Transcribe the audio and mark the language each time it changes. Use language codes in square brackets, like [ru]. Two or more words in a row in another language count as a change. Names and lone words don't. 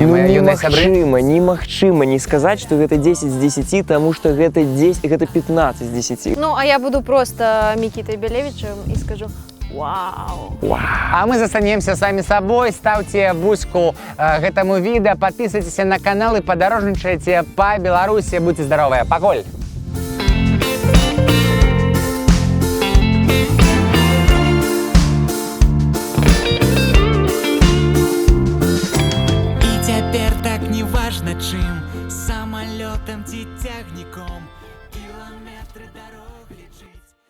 [be] Немагчыма не сказаць, што гэта 10 з 10, таму што гэта 15 з 10. Ну, а я буду просто Мікітай Бялевічам і скажу: Вау! А мы застанемся самі сабой. [ru] Ставьте буску [be] гэтаму відэа, [ru] подписывайтесь на канал и подорожничайте по Беларуси. Будьте здоровы. [be] Пакуль! І цяпер так неважна чым, самалётам ці цягніком, кіламетры дарог лічыць.